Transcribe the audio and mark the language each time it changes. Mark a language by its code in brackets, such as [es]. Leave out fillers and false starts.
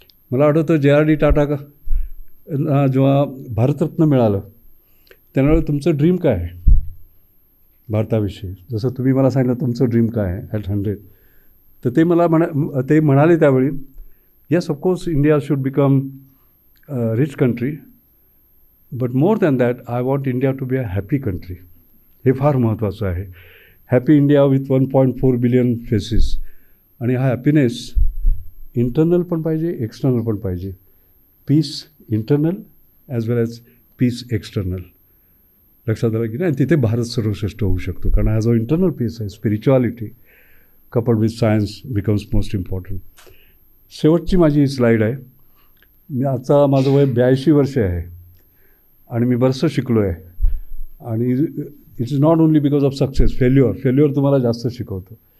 [mr] मला आठवतं JRD टाटा जेव्हा भारतरत्न मिळालं त्यावेळेला तुमचं ड्रीम काय आहे भारताविषयी, जसं तुम्ही मला सांगितलं तुमचं ड्रीम काय आहे ॲट 100, तर ते मला ते म्हणाले त्यावेळी, [en] Yes of course India should become rich country, but more than that I want India to be a happy country. [mr] हे फार महत्त्वाचं आहे. [en] Happy India with 1.4 billion faces. [mr] आणि हा हॅपीनेस इंटरनल पण पाहिजे, एक्सटर्नल पण पाहिजे. [en] Peace internal as well as peace external. [mr] लक्षात आलं की नाही? तिथे भारत सर्वश्रेष्ठ होऊ शकतो. कारण हा जो इंटरनल पीस आहे, [en] Spirituality coupled with science becomes most important. [mr] शेवटची माझी स्लाईड आहे. मी आता माझं वय 82 वर्ष आहे आणि मी बरंचसं शिकलो आहे. [en] आणि it is not only because of success, failure [mr] तुम्हाला जास्त शिकवतं.